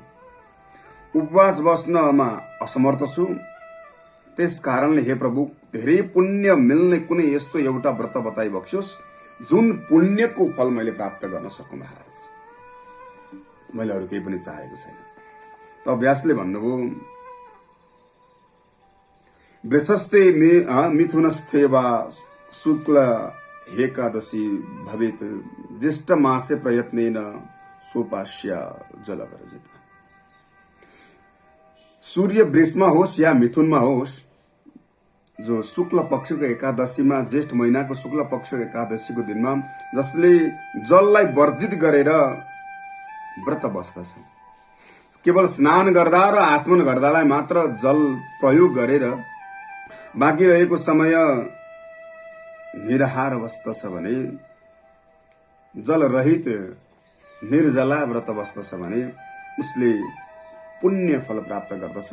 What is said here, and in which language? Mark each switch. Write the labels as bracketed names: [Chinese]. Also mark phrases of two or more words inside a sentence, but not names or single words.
[Nepali] उपवास बस्नमा असमर्थ छु। त्यस कारणले हे प्रभु, धेरै पुण्य मिल्ने कुनै यस्तो एउटा व्रत बताइबक्सियोस् जुन पुण्यको फल मैले प्राप्त गर्न सकौँ महाराज। मैले अरू केही पनि चाहेको छैन। त व्यासले भन्नुभयो, [Sanskrit] वृषस्ते मिथुनस्थे वा शुक्ल एकादशी भवेत् ज्येष्ठ मासे प्रयत्नेन सोपास्य जलवर्जित। [Nepali] सूर्य वृषमा होस् या मिथुनमा होस्, जो शुक्ल पक्षको एकादशीमा, ज्येष्ठ महिनाको शुक्ल पक्षको एकादशीको दिनमा जसले जललाई वर्जित गरेर व्रत बस्दछ, केवल स्नान गर्दा र आचमन गर्दालाई मात्र जल प्रयोग गरेर बाँकी रहेको समय निराहार बस्दछ भने, जल रहित निर्जला व्रत बस्दछ भने उसले पुण्य फल प्राप्त गर्दछ।